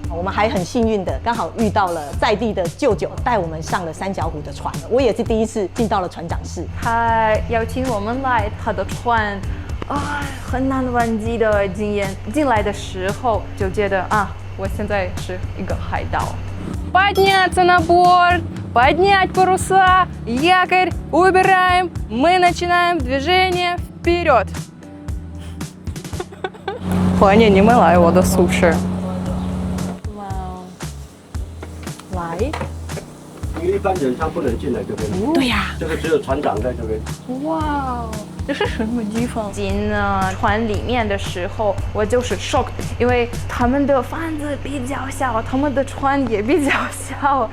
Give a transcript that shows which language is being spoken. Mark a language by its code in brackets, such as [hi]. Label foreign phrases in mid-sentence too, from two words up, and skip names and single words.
[zh] 我们还很幸运的刚好遇到了在地的舅舅，带我们上了三角湖的船。我也是第一次进到了船长室，他邀请我们来他的船。很难忘记的经验。进来的时候就觉得我现在是一个海盗。 [ru] Подняться на борт, поднять паруса, якорь, убираем, мы начинаем движение вперед. [zh] 欢迎你们来我的宿舍。哇哦，来。因为一般人他不能进来这边。对呀，这个只有船长在这边。哇，这是什么地方？进船里面的时候，我就是 shock， 因为他们的房子比较小，他们的船也比较小。